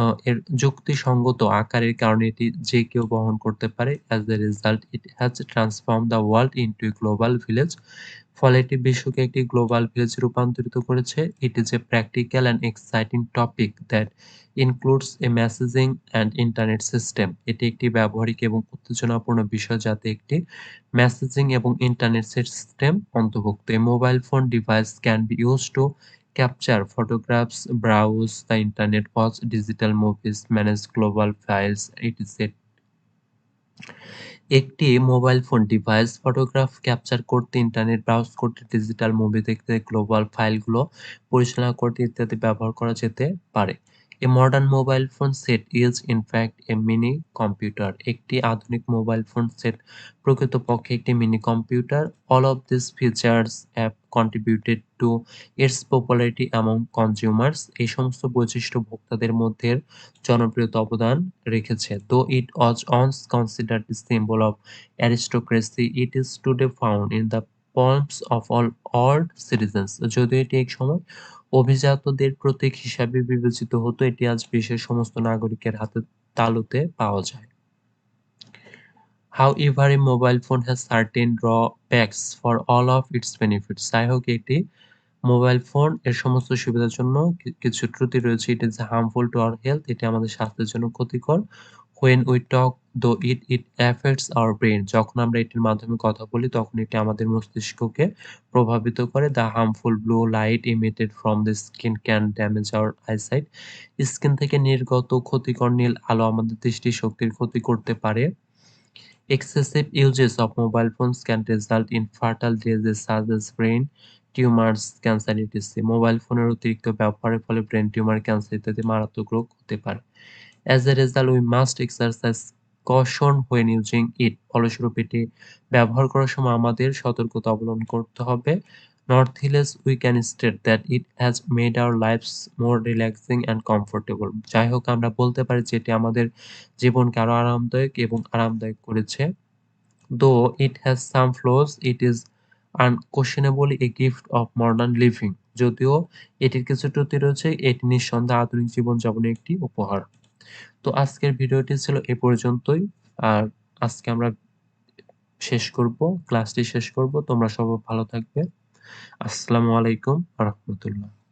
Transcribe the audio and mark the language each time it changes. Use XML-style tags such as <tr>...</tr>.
<bn>এর যুক্তিসঙ্গত আকারের কারণে এটি যে কেউ বহন করতে পারে।</bn> <en>As a result, it has transformed the world into a global village.</en> <bn>ফলে এটি বিশ্বকে একটি গ্লোবাল ভিলেজে রূপান্তরিত করেছে।</bn> <en>It is a practical and exciting topic that includes a messaging and internet system.</en> <bn>এটি একটি ব্যবহারিক এবং উত্তেজনাপূর্ণ বিষয় যাতে একটি মেসেজিং এবং ইন্টারনেট সিস্টেম অন্তর্ভুক্ত।</bn> <en>A mobile phone device can be used to capture photographs, browse the internet, watch digital movies, manage global files, etc.</en> <bn>একটি mobile phone device photograph capture করতে, ইন্টারনেট ব্রাউজ করতে, ডিজিটাল মুভি দেখতে, global ফাইলগুলো পরিচালনা করতে ইত্যাদি ব্যবহার করা যেতে পারে।</bn> <en>A modern mobile phone set is in fact a mini computer.</en> <bn>একটি আধুনিক মোবাইল ফোন সেট প্রকৃতপক্ষে একটি mini computer.</bn> <en>All of these features have contributed to its popularity among consumers.</en> <bn>এই সমস্ত বৈশিষ্ট্য ভোক্তাদের মধ্যে জনপ্রিয়তা অবদান রেখেছে।</bn> <en>Though it was once considered a symbol of aristocracy, it is today found in the palms of all citizens.</en> <bn>যদিও এটি একসময় অভিজাতদের প্রতীক হিসাবে বিবেচিত হতো, এটি আজ বিশ্বের সমস্ত নাগরিকের হাতের তালুতে পাওয়া যায়।</bn> <en>However, a mobile phone has certain drawbacks for all of its benefits.</en> <bn>যাই হোক, এটি মোবাইল ফোন এর সমস্ত সুবিধার জন্য কিছু ত্রুটি রয়েছে।</bn> <en>It is harmful to our health.</en> <bn>এটি আমাদের স্বাস্থ্যের জন্য ক্ষতিকর।</bn> <en>When we talk, though it affects our brain.</en> <bn>যখন আমরা এটির মাধ্যমে কথা বলি তখন এটি আমাদের মস্তিষ্ককে প্রভাবিত করে।</bn> <en>The harmful blue light emitted from the skin can damage our eyesight.</en> <bn>Skin থেকে নির্গত ক্ষতিকর নীল আলো আমাদের দৃষ্টিশক্তির ক্ষতি করতে পারে।</bn> <en>Excessive uses of mobile phones can result in fatal diseases such as brain tumours, cancer etc.</en> <bn>Mobile ফোনের অতিরিক্ত ব্যবহারের ফলে ব্রেন টিউমার, ক্যান্সার ইত্যাদি মারাত্মক রোগ হতে পারে।</bn> <en>As a result, we must exercise caution when using it.</en> <bn>ফলস্বরূপ এটি ব্যবহার করার সময় আমাদের সতর্কতা অবলম্বন করতে হবে।</bn> <en>Nonetheless, we can state that it has made our lives more relaxing and comfortable.</en> <bn>যাই হোক, আমরা বলতে পারি যে এটি আমাদের জীবনকে আরো আরামদায়ক করেছে।</bn> <en>Though it has some flaws, it is unquestionably a gift of modern living.</en> <bn>যদিও এটির কিছু ত্রুটি রয়েছে, এটি নিঃসন্দেহে আধুনিক জীবনযাপনের একটি উপহার। তো আজকের ভিডিওটি ছিল এ পর্যন্তই। আর আজকে আমরা ক্লাসটি শেষ করব। তোমরা সবাই ভালো থাকবে। আসসালামু আলাইকুম ওয়া রাহমাতুল্লাহ।</bn>